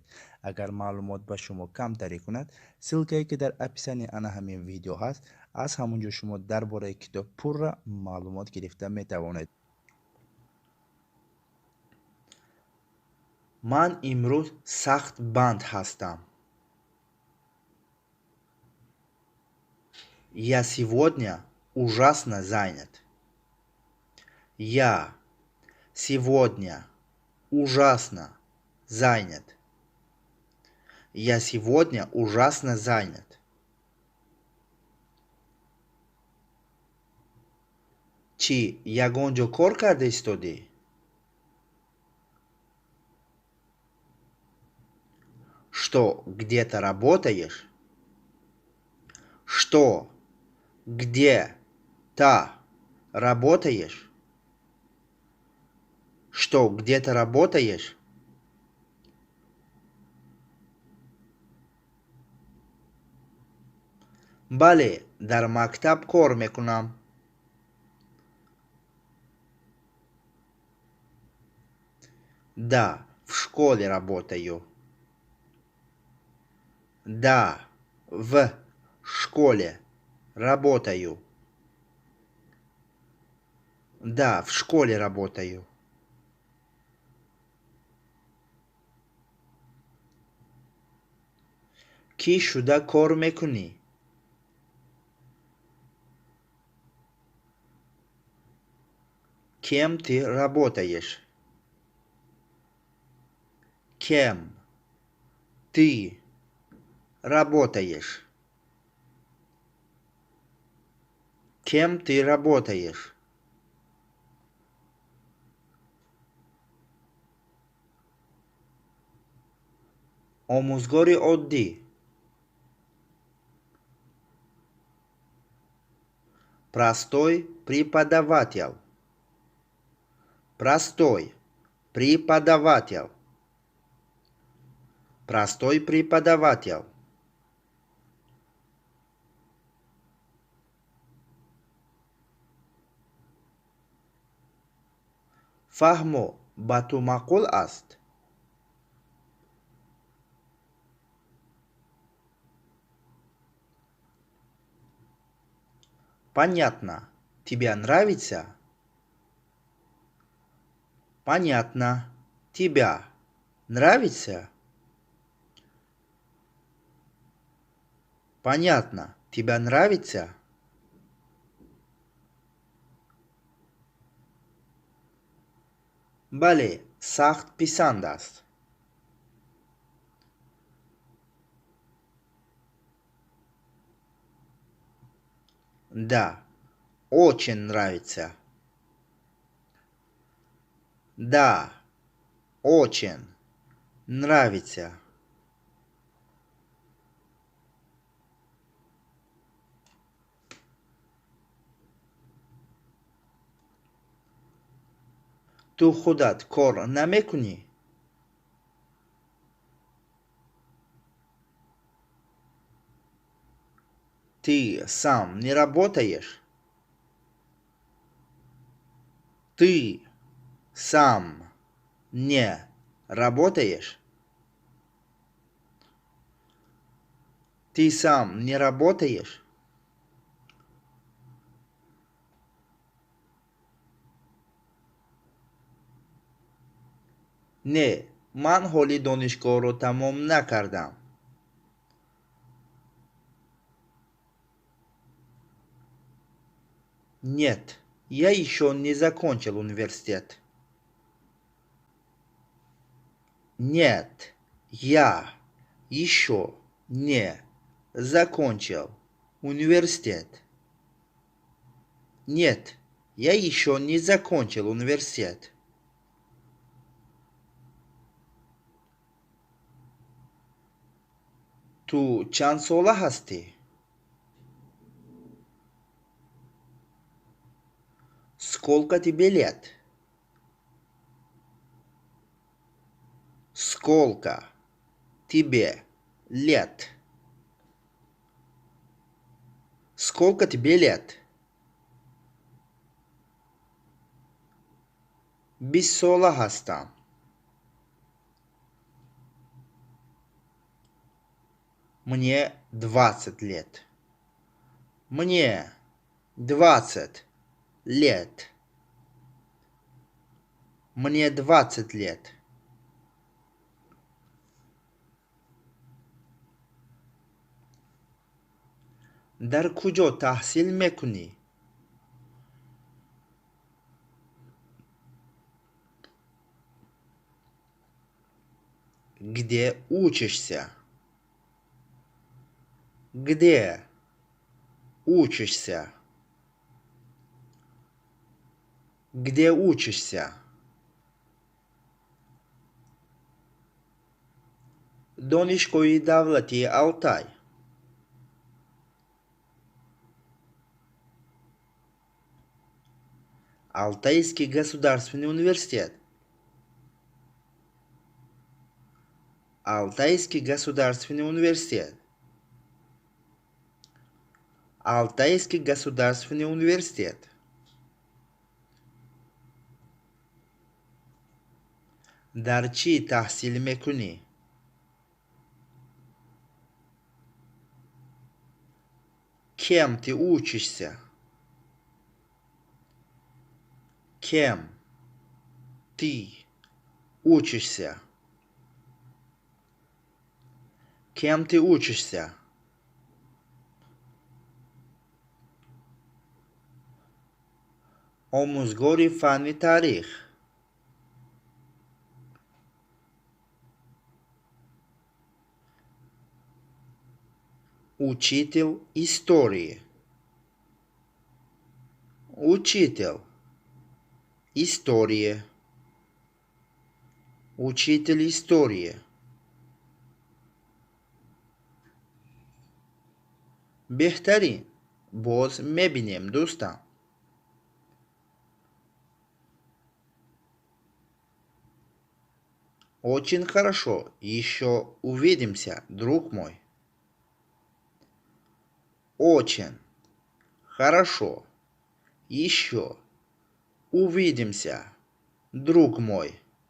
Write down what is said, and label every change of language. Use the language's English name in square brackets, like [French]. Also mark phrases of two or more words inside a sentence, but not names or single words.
[Persian] اگر معلومات به شما کم تری کند، سلکه که در اپیسانی انا همین ویدیو هست از همونجا شما درباره کتاب پر معلومات گرفته می توانید. من امروز سخت بند هستم. [Russian] Я сегодня ужасно занят. Я сегодня ужасно занят. Я сегодня ужасно занят. [Tajik] Чи ягонҷо кор карда истодӣ? [Russian] Что, где-то работаешь? Что, где-то работаешь? Что, где-то работаешь? [Tajik] бале, дар мактаб кор мекунам. [Russian] Да, в школе работаю. Да, в школе работаю. Да, в школе работаю. [Tajik] Ки шуда кор мекунӣ? [Russian] Кем ты работаешь? Кем ты работаешь? Кем ты работаешь? [Tajik] омӯзгори оддӣ. [Russian] Простой преподаватель. Простой преподаватель. Простой преподаватель. [Tajik] фаҳмо ба ту маъқул аст? [Russian] Понятно. Тебе нравится? Понятно. Тебя нравится? Понятно. Тебя нравится? [Tajik] бале, сахт писанд аст. [Russian] Да, очень нравится. Да, очень нравится. [Tajik] ту худат кор намекунӣ? [Russian] Ты сам не работаешь? Ты сам не работаешь? Ты сам не работаешь? [Tajik] не, ман ҳоли донишгоҳро тамом накардам. [Russian] Нет, я еще не закончил университет. Нет, я еще не закончил Университет. Нет, я еще не закончил университет. [Persian] تو چند ساله هستی؟ [Russian] Сколько тебе лет? Сколько тебе лет? Сколько тебе лет? [Persian] بیست ساله هستم. [Russian] Мне 20 лет. Мне 20 лет. Мне 20 лет. [Persian] در کجا تحصیل میکنی؟ [Russian] Где учишься? Где учишься? Где учишься? [Persian] دانشگاه دولتی آلتای. [Russian] Алтайский государственный университет. Алтайский государственный университет. Алтайский государственный университет. [Persian] در چی تحصیل میکنی؟ [Russian] Кем ты учишься? Кем ты учишься? Кем ты учишься? [Persian] آموزگار فن تاریخ. [Russian] Учитель истории. Учитель истории. Учитель истории. [Persian] بهترین. باز میبینیم دوستان. [Russian] Очень хорошо. Еще увидимся, друг мой. Очень хорошо. Еще увидимся, друг мой.